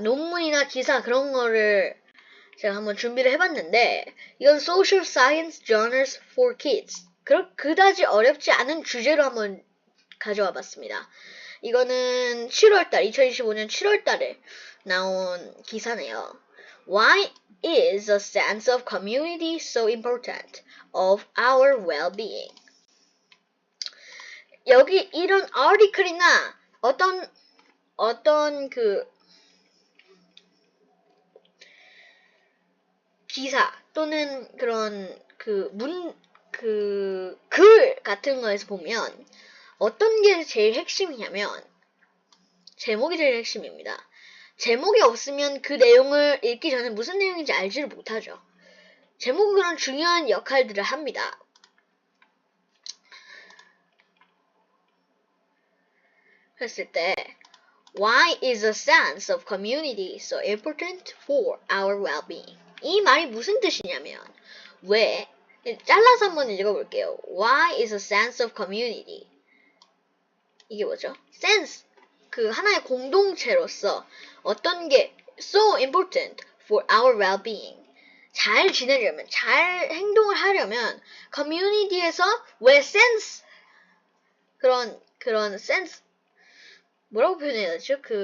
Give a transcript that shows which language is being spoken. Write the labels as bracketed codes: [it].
[ko] 논문이나 기사 그런 거를 제가 한번 준비를 해봤는데, 이건 Social Science Journals for Kids. 그다지 어렵지 않은 주제로 한번 가져와 봤습니다. 이거는 2025년 7월달에 나온 기사네요. [en] Why is a sense of community so important of our well-being? [ko] 여기 이런 article이나 어떤 기사 또는 그런 글 같은 거에서 보면 어떤 게 제일 핵심이냐면 제목이 제일 핵심입니다. 제목이 없으면 그 내용을 읽기 전에 무슨 내용인지 알지를 못하죠. 제목은 그런 중요한 역할들을 합니다. 그랬을 때 [en] Why is a sense of community so important for our well-being? [ko] 이 말이 무슨 뜻이냐면 왜? 잘라서 한번 읽어볼게요. [en] Why is a sense of community? [ko] 이게 뭐죠? [en] sense, [ko] 하나의 공동체로서 어떤 게 [en] so important for our well-being. [ko] 잘 지내려면, 잘 행동을 하려면 community에서 왜 sense 그런 sense 뭐라고 표현해야 되죠?